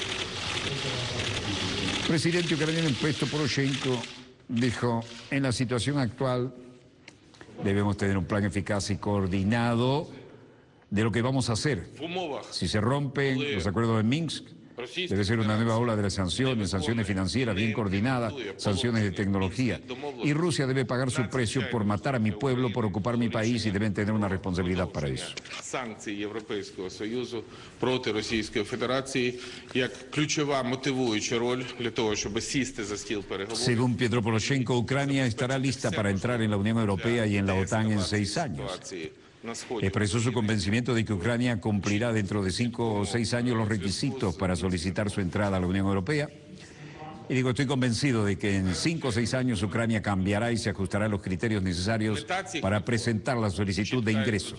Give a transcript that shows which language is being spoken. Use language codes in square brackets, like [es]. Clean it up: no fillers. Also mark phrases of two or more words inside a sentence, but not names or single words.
[es] El presidente ucraniano Petro Poroshenko dijo: en la situación actual debemos tener un plan eficaz y coordinado de lo que vamos a hacer. Si se rompen los acuerdos de Minsk, debe ser una nueva ola de las sanciones, sanciones financieras bien coordinadas, sanciones de tecnología. Y Rusia debe pagar su precio por matar a mi pueblo, por ocupar mi país, y deben tener una responsabilidad para eso. [uk] Санкції Європейського Союзу проти Російської Федерації як ключова мотивуюча роль для того, щоб сісти за стіл переговорів. [es] Según Petro Poroshenko, Ucrania estará lista para entrar en la Unión Europea y en la OTAN en 6 años. Expresó su convencimiento de que Ucrania cumplirá dentro de 5 o 6 años los requisitos para solicitar su entrada a la Unión Europea. Y digo, estoy convencido de que en 5 o 6 años Ucrania cambiará y se ajustará a los criterios necesarios para presentar la solicitud de ingreso.